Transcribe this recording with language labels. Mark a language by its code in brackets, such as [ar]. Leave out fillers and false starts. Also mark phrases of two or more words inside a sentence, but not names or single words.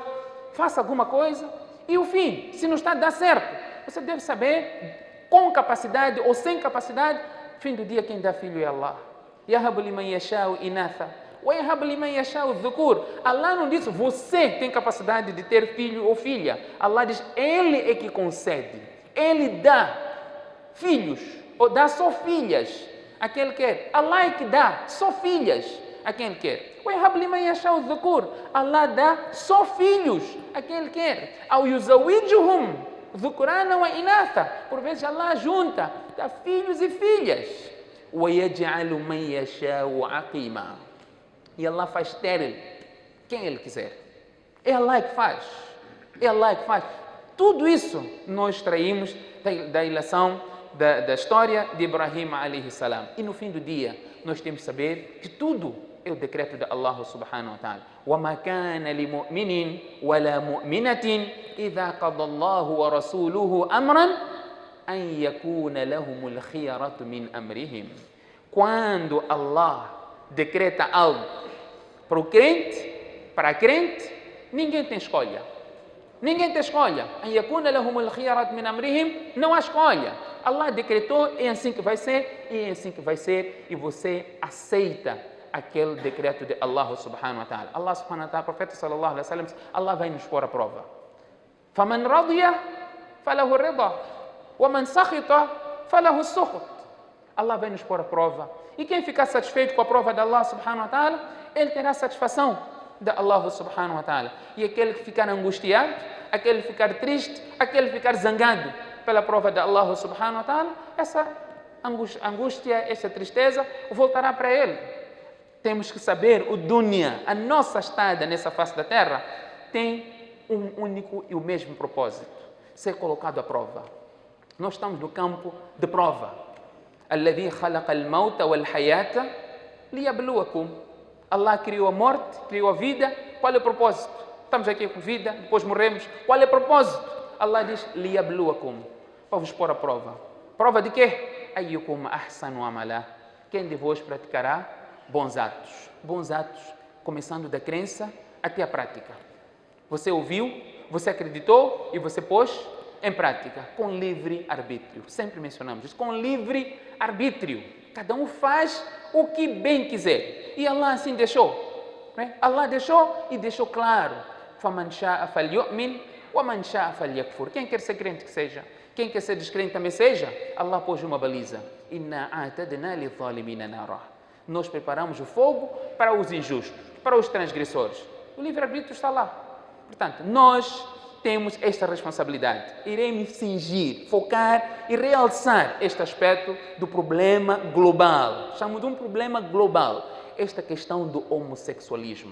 [pt] Faça alguma coisa. E o fim, se não está a dar certo, você deve saber, com capacidade ou sem capacidade, fim do dia quem dá filho é Allah. [ar] يهب لمن يشاء إناثا ويهب لمن يشاء الذكور. [pt] Allah não diz você tem capacidade de ter filho ou filha. Allah diz Ele é que concede. Ele dá filhos ou dá só filhas a quem Ele quer. Allah é que dá só filhas a quem Ele quer. [ar] ويهب لمن يشاء الذكور. [pt] Allah dá só filhos a quem Ele quer. [ar] أو يزوجهم ذكرانا وإناثا. [pt] Por vezes Allah junta, dá filhos e filhas. [ar] وَيَجْعَلُ مَنْ يَشَاءُ عَقِيمًا. [pt] E Allah faz estéril quem Ele quiser. É Allah que faz. É Allah que faz. Tudo isso nós extraímos da ilação da história de Ibrahim [ar] عليه السلام. [pt] E no fim do dia, nós temos que saber que tudo é o decreto de Allah [ar] سبحانه وتعالى. وَمَا كَانَ لِمُؤْمِنٍ وَلَا مُؤْمِنَةٍ إِذَا قَضَى اللَّهُ وَرَسُولُهُ أَمْرًا أَنْ يَكُونَ لَهُمُ الْخِيَرَةُ مِنْ أَمْرِهِمْ. [pt] Quando Allah decreta algo para o crente, para a crente, ninguém tem escolha. Ninguém tem escolha. [ar] أَنْ يَكُونَ لَهُمُ الْخِيَرَةُ مِنْ أَمْرِهِمْ. [pt] Não há escolha. Allah decretou, é assim que vai ser, é assim que vai ser, e você aceita aquele decreto de Allah [ar] سبحانه وتعالى. [pt] Allah [ar] سبحانه وتعالى, [pt] profeta [ar] صلى الله عليه وسلم, [pt] Allah vai nos pôr à prova. [ar] فَمَنْ رَضِيَ فَلَهُ الرِّضَى وَمَنْ سَخِطَ فَلَهُ السُّخُطُ. [pt] Allah vai nos pôr à prova. E quem ficar satisfeito com a prova de Allah [ar] سبحانه وتعالى, [pt] ele terá satisfação de Allah [ar] سبحانه وتعالى. [pt] E aquele que ficar angustiado, aquele que ficar triste, aquele que ficar zangado pela prova de Allah [ar] سبحانه وتعالى, [pt] essa angústia, essa tristeza voltará para ele. Temos que saber, o dunya, a nossa estada nessa face da terra, tem um único e o mesmo propósito: ser colocado à prova. Nós estamos no campo de prova. [ar] الذي خلق الموت والحياة ليبلوكم. [pt] Allah criou a morte, criou a vida. Qual é o propósito? Estamos aqui com vida, depois morremos. Qual é o propósito? Allah diz liyabluwakum, para vos pôr à prova. Prova de quê? [ar] أيكم أحسن عملا. [pt] Quem de vós praticará bons atos. Bons atos, começando da crença até a prática. Você ouviu, você acreditou e você pôs em prática, com livre arbítrio. Sempre mencionamos isso, com livre arbítrio. Cada um faz o que bem quiser. E Allah assim deixou. Né? Allah deixou e deixou claro. [ar] فَمَنْ شَاءَ فَلْيُؤْمِنْ وَمَنْ شَاءَ فَلْيَكْفُرْ. [pt] Quem quer ser crente que seja. Quem quer ser descrente também seja. Allah pôs uma baliza. [ar] إِنَّا أَعْتَدْنَا لِلظَّالِمِينَ نَارًا. [pt] Nós preparamos o fogo para os injustos, para os transgressores. O livre-arbítrio está lá. Portanto, nós temos esta responsabilidade. Iremos cingir, focar e realçar este aspecto do problema global. Chamo de um problema global. Esta questão do homossexualismo.